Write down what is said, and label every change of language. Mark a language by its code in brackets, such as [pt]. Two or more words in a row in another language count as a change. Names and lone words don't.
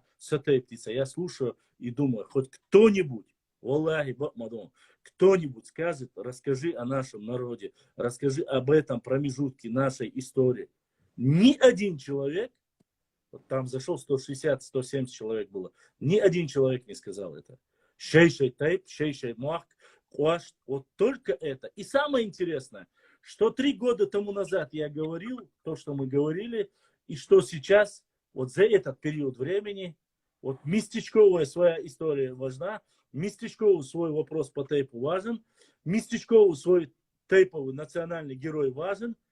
[ru] Я слушаю и думаю, хоть кто-нибудь, Аллахи Бакмадон, кто-нибудь скажет, расскажи о нашем народе, расскажи об этом промежутке нашей истории. Ни один человек, вот там зашел 160-170 человек было, ни один человек не сказал это. [ce] Шейшей тайп, шейшей муах, куаш, [ru] вот только это. И самое интересное, что 3 года тому назад я говорил, то, что мы говорили, и что сейчас, вот за этот период времени, вот местечковая своя история важна, местечковый свой вопрос по тейпу важен, местечковый свой тейповый национальный герой важен,